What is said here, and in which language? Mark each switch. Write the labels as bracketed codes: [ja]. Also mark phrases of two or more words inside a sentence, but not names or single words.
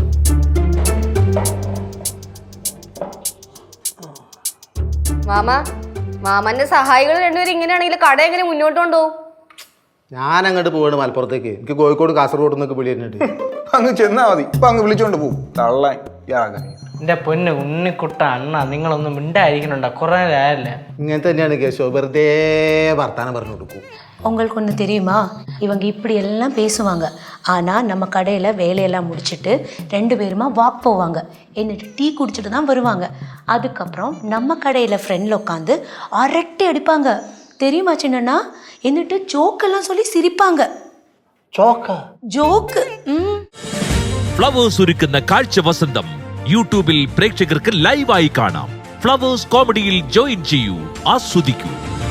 [ml] മാമന്റെ സഹായികൾ രണ്ടുപേരും ഇങ്ങനെയാണെങ്കിൽ കട എങ്ങനെ മുന്നോട്ട് കൊണ്ടുപോകും? ഞാൻ അങ്ങോട്ട് പോവാണ് മലപ്പുറത്തേക്ക്. എനിക്ക് കോഴിക്കോട് കാസർഗോഡ് നിന്നൊക്കെ വിളി തരുന്നുണ്ട്. അങ്ങ് ചെന്നാ മതി. ഇപ്പൊ അങ്ങ് വിളിച്ചോണ്ട് പോകും. തള്ളാൻ ഇയാളാക്കാൻ. എന്റെ പൊന്ന് ഉണ്ണിക്കുട്ട അണ്ണ, നിങ്ങളൊന്നും മിണ്ടായിരിക്കണുണ്ടോ? കുറെ നേരല്ല. ഇങ്ങനെ തന്നെയാണ് കേശോ, വെറുതെ വർത്താനം പറഞ്ഞു കൊടുക്കും. [ta] உங்களுக்கு ஒன்று தெரியுமா, இவங்க இப்படி எல்லாம் பேசுவாங்க. ஆனால் நம்ம கடையில் வேலையெல்லாம் முடிச்சுட்டு 2 பேருமா வாக் போவாங்க. എന്നിട്ട് டீ குடிச்சிட்டு தான் வருவாங்க. அதுக்கப்புறம் நம்ம கடையில் ஃப்ரெண்டில் உட்காந்து அரட்டை அடிப்பாங்க தெரியுமா சின்னண்ணா. എന്നിട്ട് ஜோக்கெல்லாம் சொல்லி சிரிப்பாங்க. [ml] ജോക്ക്. ഫ്ലവേഴ്സ് ഒരുക്കുന്ന കാഴ്ച വസന്തം യൂട്യൂബിൽ പ്രേക്ഷകർക്ക് ലൈവായി കാണാം. ഫ്ലവേഴ്സ് കോമഡിയിൽ ജോയിൻ ചെയ്യൂ, ആസ്വദിക്കൂ.